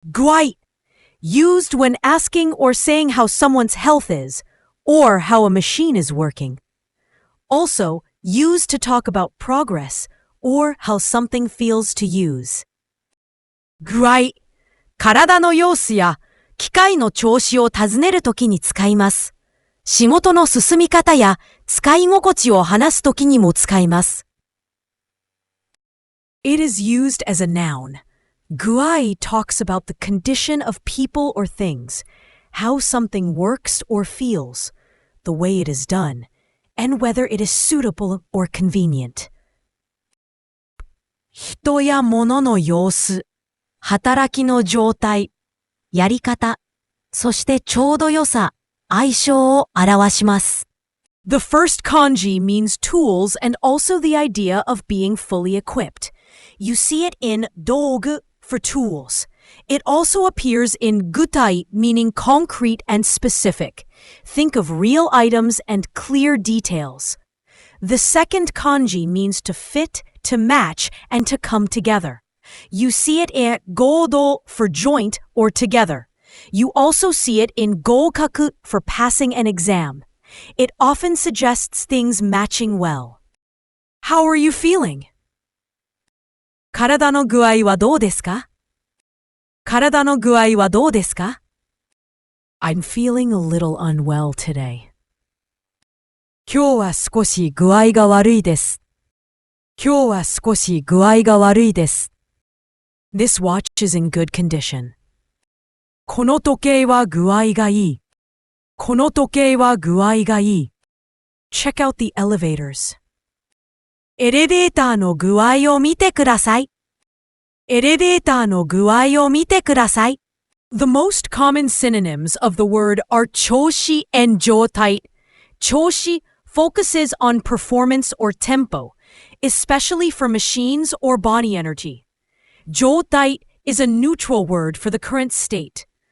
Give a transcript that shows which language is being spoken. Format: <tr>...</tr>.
<en>具合, used when asking or saying how someone's health is, or how a machine is working. Also, used to talk about progress, or how something feels to use.</en> <ja>具合、体の様子や機械の調子を尋ねるときに使います。仕事の進み方や使い心地を話すときにも使います。</ja> <en>It is used as a noun. 具合 talks about the condition of people or things, how something works or feels, the way it is done, and whether it is suitable or convenient.</en> <ja>人や物の様子、働きの状態、やり方、そしてちょうど良さ、相性を表します。</ja> <en>The first kanji means tools and also the idea of being fully equipped. You see it in 道具 for tools. It also appears in gutai, meaning concrete and specific. Think of real items and clear details. The second kanji means to fit, to match, and to come together. You see it in 合同 for joint or together. You also see it in 合格 for passing an exam. It often suggests things matching well. How are you feeling?</en> <ja>体の具合はどうですか？体の具合はどうですか？</ja> <en>I'm feeling a little unwell today.</en> <ja>今日は少し具合が悪いです。今日は少し具合が悪いです。</ja> <en>This watch is in good condition.</en> <ja>この時計は具合がいい。この時計は具合がいい。</ja> <en>Check out the elevators.</en> <ja>エレベーターの具合を見てください。エレベーターの具合を見てください。</ja> <en>The most common synonyms of the word are 調子 and 状態。調子 focuses on performance or tempo, especially for machines or body energy. 状態 is a neutral word for the current state.</en>